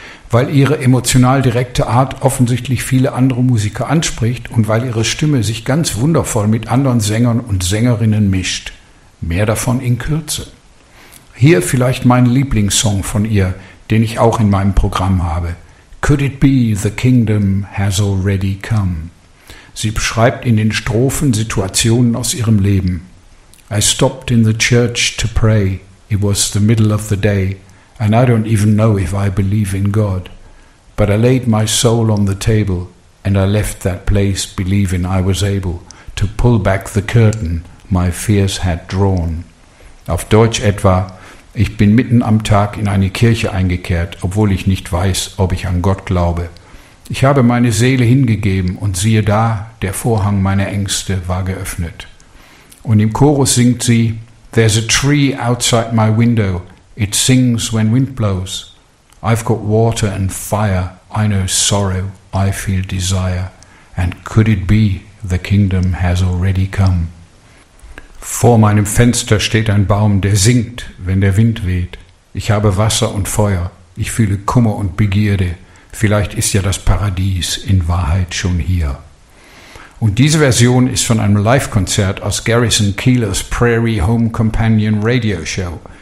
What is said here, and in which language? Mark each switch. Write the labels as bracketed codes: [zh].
[de] Weil ihre emotional direkte Art offensichtlich viele andere Musiker anspricht und weil ihre Stimme sich ganz wundervoll mit anderen Sängern und Sängerinnen mischt. Mehr davon in Kürze. Hier vielleicht mein Lieblingssong von ihr, den ich auch in meinem Programm habe. [en] Could it be the kingdom has already come? [de] Sie beschreibt in den Strophen Situationen aus ihrem Leben. [en] I stopped in the church to pray. It was the middle of the day. And I don't even know if I believe in God. But I laid my soul on the table and I left that place believing I was able to pull back the curtain my fears had drawn. [de] Auf Deutsch etwa, ich bin mitten am Tag in eine Kirche eingekehrt, obwohl ich nicht weiß, ob ich an Gott glaube. Ich habe meine Seele hingegeben und siehe da, der Vorhang meiner Ängste war geöffnet. Und im Chorus singt sie, [en] there's a tree outside my window. It sings when wind blows. I've got water and fire. I know sorrow. I feel desire. And could it be the kingdom has already come? [de] Vor meinem Fenster steht ein Baum, der singt, wenn der Wind weht. Ich habe Wasser und Feuer. Ich fühle Kummer und Begierde. Vielleicht ist ja das Paradies in Wahrheit schon hier. Und diese Version ist von einem Live-Konzert aus Garrison Keillor's Prairie Home Companion Radio Show.